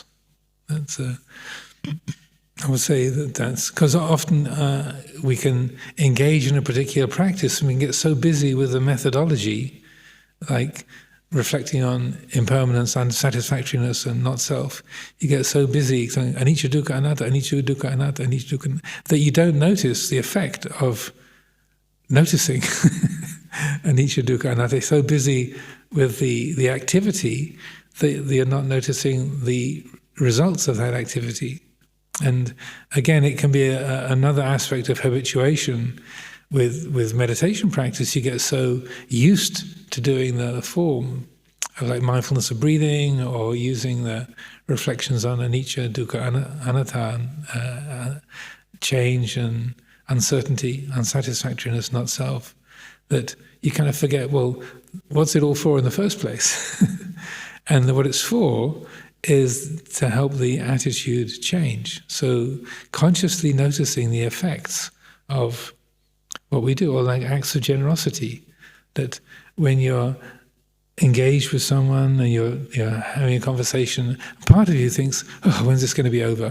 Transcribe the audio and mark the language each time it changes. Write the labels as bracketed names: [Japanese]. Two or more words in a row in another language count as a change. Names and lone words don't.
[English] That's I would say that's because often we can engage in a particular practice and we can get so busy with the methodology, like reflecting on impermanence, unsatisfactoriness, and not self. You get so busy saying [Pali] anicca dukkha anatta, anicca dukkha anatta, anicca dukkha, [English] that you don't notice the effect of noticing [Pali] anicca dukkha anatta. [English] You're so busy with the activity that you're not noticing the results of that activity. And again, it can be another aspect of habituation. With meditation practice, you get so used to doing the form of like mindfulness of breathing, or using the reflections on [Pali] anicca, dukkha, anatta, [English] change and uncertainty, unsatisfactoriness, not self, that you kind of forget, well, what's it all for in the first place? And what it's for is to help the attitude change. So consciously noticing the effects of what we do, or like acts of generosity, that when you're engaged with someone and you're having a conversation, part of you thinks, oh, when's this going to be over?